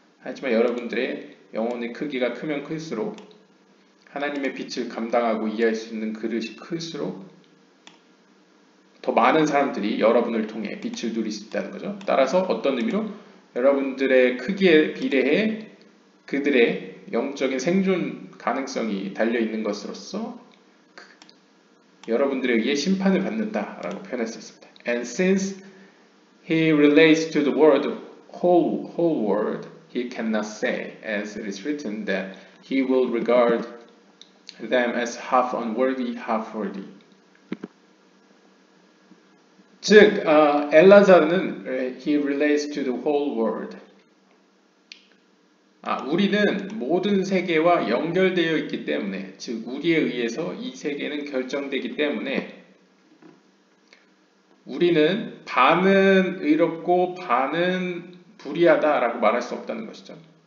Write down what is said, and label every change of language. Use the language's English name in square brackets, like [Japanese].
[Korean] 하지만 여러분들의 영혼의 크기가 크면 클수록 하나님의 빛을 감당하고 이해할 수 있는 그릇이 클수록 더 많은 사람들이 여러분을 통해 빛을 누릴 수 있다는 거죠. 따라서 어떤 의미로 여러분들의 크기에 비례해 그들의 영적인 생존 가능성이 달려있는 것으로서 여러분들에 의해 심판을 받는다라고 표현할 수 있습니다. [English] And since he relates to the world, whole world, he cannot say, as it is written, that he will regard them as half unworthy, half worthy. [Korean] 즉, 엘라자르는 [English] he relates to the whole world. [Korean] 우리는 모든 세계와 연결되어 있기 때문에, 즉 우리에 의해서 이 세계는 결정되기 때문에 우리는 반은 의롭고 반은 불의하다라고 말할 수 없다는 것이죠.